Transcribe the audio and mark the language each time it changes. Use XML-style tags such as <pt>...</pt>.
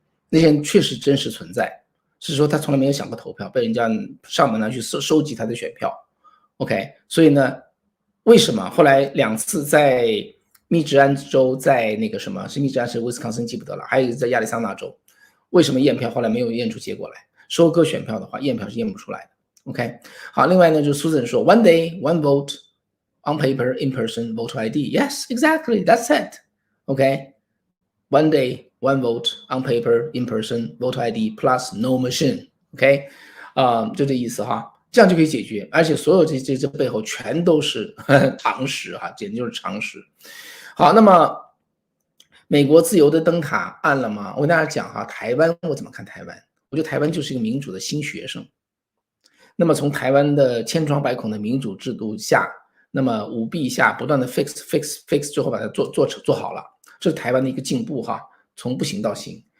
<zh>那些人确实真实存在，是说他从来没有想过投票，被人家上门来去收集他的选票。 OK， 所以呢，为什么后来2次在密执安州，在那个什么是密执安是威斯康辛记不得了，还有一个在亚利桑那州，为什么验票后来没有验出结果来？收割选票的话，验票是验不出来的。 OK， 好，另外呢，就是 Susan 说 ，</zh> <en>One day, one vote on paper, in person, voter ID. Yes, exactly, that's it. OK, one day, one vote on paper, in person, voter ID plus no machine.</en> <zh>OK， 就这意思这样就可以解决，而且所有这背后全都是常识简直就是常识。好，那么美国自由的灯塔暗了吗？我跟大家讲台湾我怎么看台湾？我觉得台湾就是一个民主的新学生。那么从台湾的千疮百孔的民主制度下，那么舞弊下不断的 fix， 最后把它做好了，这是台湾的一个进步从不行到行。</zh>